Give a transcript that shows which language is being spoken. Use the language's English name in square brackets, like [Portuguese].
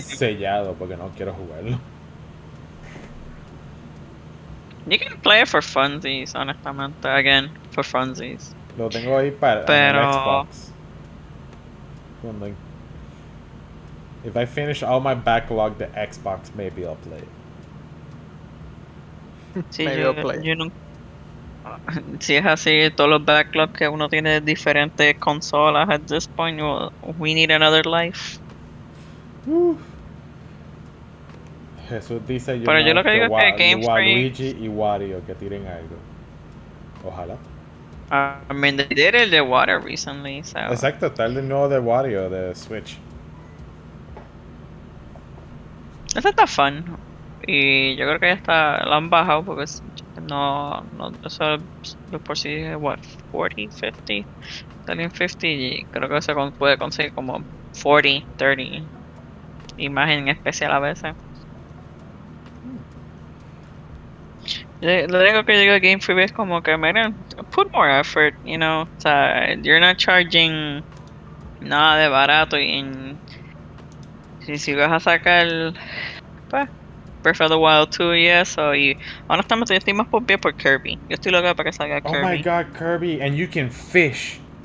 [Spanish] sellado porque no quiero jugarlo. [English] You can play it for funsies, [Spanish] honestamente, [English] again, for funsies. [Spanish] Lo tengo ahí para Pero el Xbox. Cuando, [English] if I finish all my backlog, the Xbox, maybe I'll play it. [Spanish] sí, [English] Maybe I'll play. [Spanish] yo no, si es así, todos los backlogs que uno tiene de diferentes consolas [English] at this point, we need another life. [Spanish] Jesús dice Pero yo lo que digo es que Game Freak, Waluigi y Wario que tiren algo. Ojalá. [English] I mean, they did it the water recently, so. [Spanish] Exacto, está el nuevo de Wario de Switch. Ese está fun. Y yo creo que ya está, lo han bajado porque no, eso de por sí es, what, 40, 50, salen 50 y creo que se puede conseguir como 40, 30 imagen especial a veces. Lo único que digo de Game Freak es como que, miren, [English] put more effort, you know, [Spanish] o sea, [English] you're not charging [Spanish] nada de barato y si vas a sacar, pues, Breath of the Wild 2 y eso, y honestamente yo estoy más pompeado por Kirby. Yo estoy loca para que salga Kirby. [English] Oh my god, Kirby, and you can fish.